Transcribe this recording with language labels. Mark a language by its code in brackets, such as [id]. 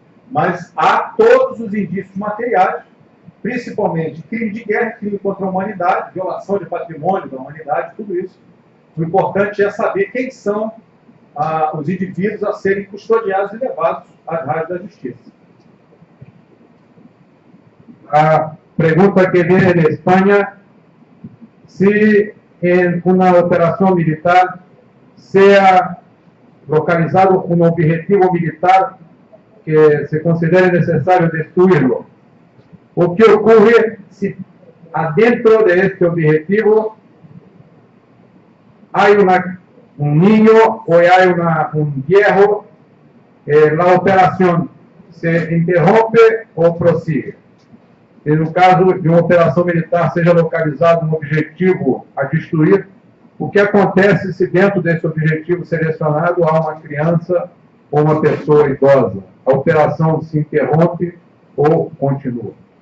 [pt] Mas há todos os indícios materiais, principalmente crime de guerra, crime contra a humanidade, violação de patrimônio da humanidade, tudo isso. O importante é saber quem são os indivíduos a serem custodiados e levados às rádios da justiça. [es] A pregunta que viene de España, si en una operación militar sea localizado un objetivo militar que se considere necesario destruirlo, ¿o qué ocurre si adentro de este objetivo hay un niño o hay un viejo? La operación se interrompe o prosigue? [pt] E no caso de uma operação militar seja localizado um objetivo a destruir, o que acontece se dentro desse objetivo selecionado há uma criança ou uma pessoa idosa? A operação se interrompe ou continua?